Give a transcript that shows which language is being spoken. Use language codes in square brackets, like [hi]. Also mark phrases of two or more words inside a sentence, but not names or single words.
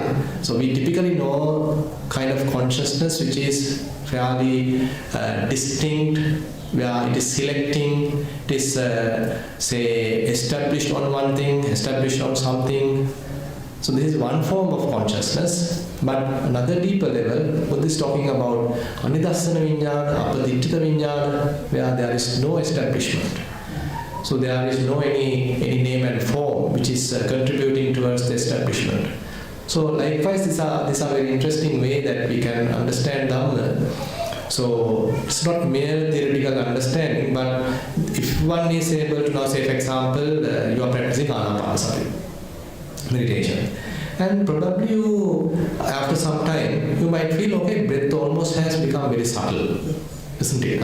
[en] So we typically know kind of consciousness which is fairly distinct where it is selecting, it is say established on one thing, established on something. So this is one form of consciousness. But another deeper level, Buddha is talking about [pi] anidassana vijnana, apadittita vijnana, [en] where there is no establishment. So there is no any name and form which is contributing towards the establishment. So likewise, these are very interesting way that we can understand Dhamma. So it's not mere theoretical understanding, but if one is able to now say, for example, you are practicing anapanasati meditation, and probably you, after some time, you might feel, okay, breath almost has become very subtle, isn't it?